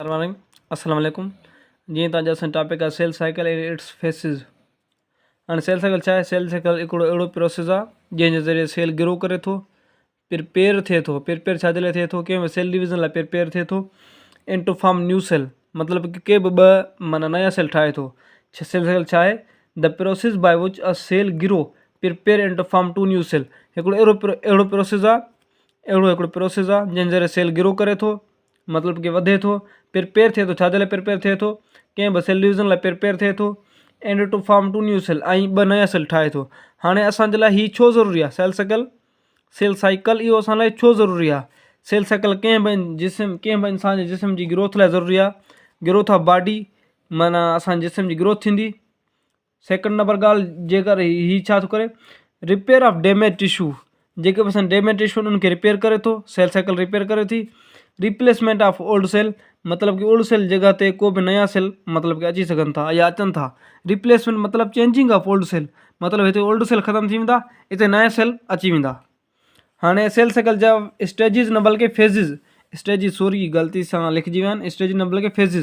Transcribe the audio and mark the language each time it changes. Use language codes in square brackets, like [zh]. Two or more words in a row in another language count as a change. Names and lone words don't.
[sd] अस्सलाम वालेकुम। जी तव्हांजो असांजो टॉपिक आहे [en] cell cycle and its phases. [sd] हाणे [en] cell cycle [sd] छा आहे? [en] cell cycle [sd] हिकिड़ो अहिड़ो प्रोसेस आहे जंहिंजे ज़रिए [en] cell grow [sd] करे थो, प्रिपेयर थिए थो। प्रिपेयर छाजे लाइ थिए थो? कंहिं [en] cell division [sd] लाइ प्रिपेयर थिए थो [en] and to form new cell, [sd] मतिलबु कि के बि ॿ माना नया सेल ठाहे थो। [en] cell cycle [sd] छा आहे? [en] the process by which a cell grow prepare and to form two new cell. [sd] हिकिड़ो अहिड़ो प्रोसेस आहे, हिकिड़ो प्रोसेस आहे जंहिं ज़रिए [en] cell grow [sd] करे थो, मतिलबु कि वधे थो, प्रिपेयर थिए थो। छाजे लाइ प्रिपेयर थिए थो? कंहिं बि [en] cell division [sd] लाइ प्रिपेयर थिए थो [en] and to form two new cell, [sd] ऐं ॿ नया सेल ठाहे थो। हाणे असांजे लाइ हीअ छो ज़रूरी आहे? [en] cell cycle [sd] इहो असां लाइ छो ज़रूरी आहे? [en] cell cycle [sd] कंहिं बि इंसान जे जिस्म जी ग्रोथ लाइ ज़रूरी आहे। [en] growth of body [sd] माना असांजे जिस्म जी ग्रोथ थींदी। [en] second number [sd] ॻाल्हि, जेकर हीअ छा थो करे? [en] repair of damage tissue. [sd] जेके बि असां [en] damage tissue [sd] उन्हनि खे रिपेयर करे थो, [en] cell cycle [sd] रिपेयर करे थी। [en] replacement of old cell, [sd] मतिलबु कि [en] old cell [sd] जॻह ते को बि नया सेल मतिलबु कि अची सघनि था या अचनि था। रिप्लेसमेंट मतिलबु [en] changing of old cell, [sd] मतिलबु हिते [en] old cell [sd] ख़तमु थी वेंदा, हिते नया सेल अची वेंदा। हाणे [en] cell cycle [sd] जा स्टेजिस न बल्कि फेज़िस, [en] stages sorry [sd] ग़लती सां लिखिजी विया आहिनि, स्टेजिस न बल्कि फेज़िस।